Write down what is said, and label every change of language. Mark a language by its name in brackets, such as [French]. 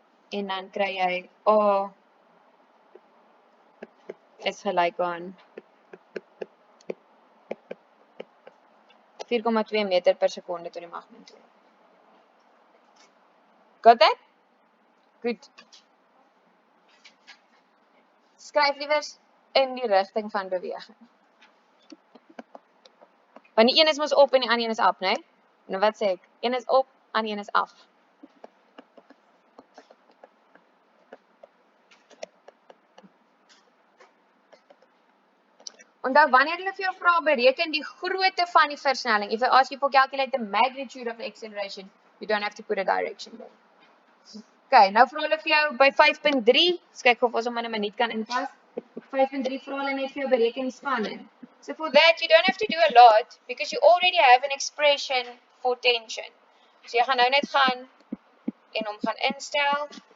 [Afrikaans] En dan kry jy A is gelyk aan 4,2 meter per sekonde tot die mag min 2. [English] Got that? Good. [Afrikaans] Skryf liewers in die rigting van beweging. Want die een is mos op en die ander een is af, né? Nou wat sê ek? Een is op, ander een is af. Onthou, wanneer hulle vir jou vra, bereken die grootte van die versnelling. [English] If they ask you for calculate the magnitude of the acceleration, you don't have to put a direction there. [Afrikaans] Okay, nou vra hulle vir jou by 5.3, kyk of ons hom in 'n minuut kan inpas. 5.3 vra hulle net vir jou bereken die spanning. [English] So for that, you don't have to do a lot, because you already have an expression for tension. [Afrikaans] So jy gaan nou net gaan en hom gaan instel.